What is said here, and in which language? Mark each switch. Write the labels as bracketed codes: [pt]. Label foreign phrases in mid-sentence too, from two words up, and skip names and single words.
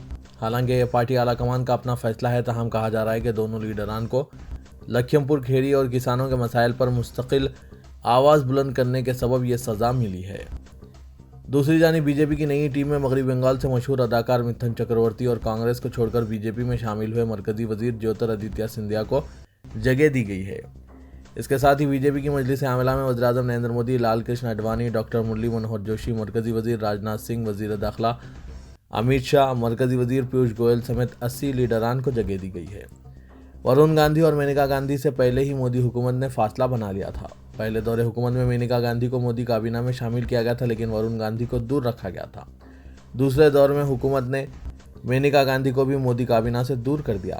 [ur] حالانکہ یہ پارٹی اعلیٰ کمان کا اپنا فیصلہ ہے، تاہم کہا جا رہا ہے کہ دونوں لیڈران کو لکھیم پور کھیڑی اور کسانوں کے مسائل پر مستقل آواز بلند کرنے کے سبب یہ سزا ملی ہے۔ دوسری جانب بی جے پی کی نئی ٹیم میں مغربی بنگال سے مشہور اداکار متھن چکرورتی اور کانگریس کو چھوڑ کر بی جے پی میں شامل ہوئے مرکزی وزیر جیوتر آدتیہ سندھیا کو جگہ دی گئی ہے۔ اس کے ساتھ ہی بی جے پی کی مجلس عاملہ میں وزیراعظم نریندر مودی، لال کرشن اڈوانی، ڈاکٹر مرلی منوہر جوشی، مرکزی وزیر راجناتھ سنگھ، وزیر داخلہ امت شاہ، مرکزی وزیر پیوش گوئل سمیت 80 لیڈران کو جگہ دی گئی ہے۔ ورون گاندھی اور مینیکا گاندھی سے پہلے ہی مودی حکومت نے فاصلہ بنا لیا تھا۔ پہلے دور حکومت میں مینیکا گاندھی کو مودی کابینہ میں شامل کیا گیا تھا، لیکن ورون گاندھی کو دور رکھا گیا تھا۔ دوسرے دور میں حکومت نے مینیکا گاندھی کو بھی مودی کابینہ سے دور کر دیا۔